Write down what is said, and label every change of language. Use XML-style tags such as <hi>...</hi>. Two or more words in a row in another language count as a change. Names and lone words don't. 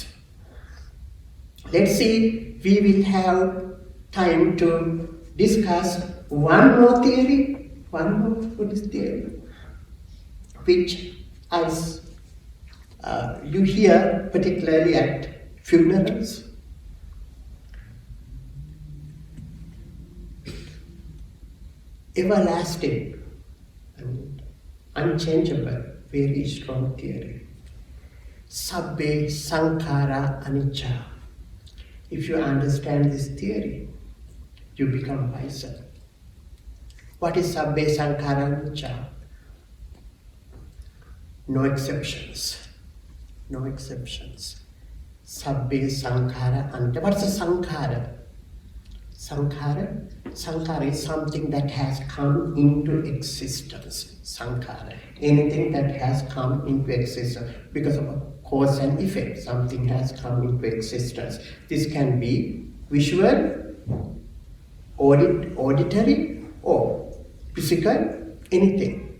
<en>Let's see, we will have time to discuss one more theory, one more Buddhist theory, which as you hear particularly at funerals. Everlasting and unchangeable, very strong theory.</en> <pi>Sabbe sankhara anicca.</pi> <en>If you understand this theory, you become wiser. What is</en> <pi>sabbe sankhara anicca?</pi> <en>No exceptions. No exceptions.</en> <pi>Sabbe sankhara anicca.</pi> <en>What's a sankhara? Sankhara is something that has come into existence. Sankhara. Anything that has come into existence because of a cause and effect. Something has come into existence. This can be visual, auditory, or physical, anything.</en>